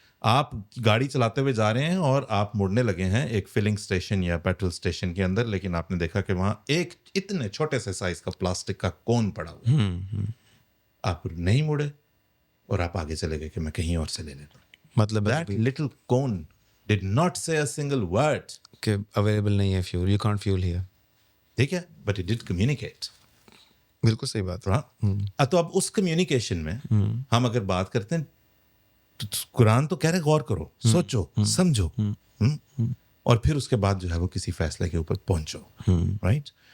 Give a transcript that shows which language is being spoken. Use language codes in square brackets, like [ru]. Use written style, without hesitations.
[ur] آپ گاڑی چلاتے ہوئے جا رہے ہیں اور آپ مڑنے لگے ہیں ایک فلنگ اسٹیشن یا پیٹرول اسٹیشن کے اندر, لیکن آپ نے دیکھا کہ وہاں ایک اتنے چھوٹے سے سائز کا پلاسٹک کا کون پڑا ہوا, آپ نہیں مڑے اور آپ آگے چلے گئے کہ میں کہیں اور سے لے لیتا ہوں. مطلب [en] that little cone did not say a single word [ur] کہ اویلیبل نہیں ہے fuel, [en] You can't fuel here. ٹھیک ہے, but it did communicate. [ur] بالکل صحیح بات ہے. ہاں, تو اب اس کمیونیکیشن میں ہم اگر بات کرتے ہیں تو قرآن تو کہہ رہے غور کرو, سوچو, سمجھو, اور پھر اس کے بعد جو ہے وہ کسی فیصلے کے اوپر پہنچو, رائٹ.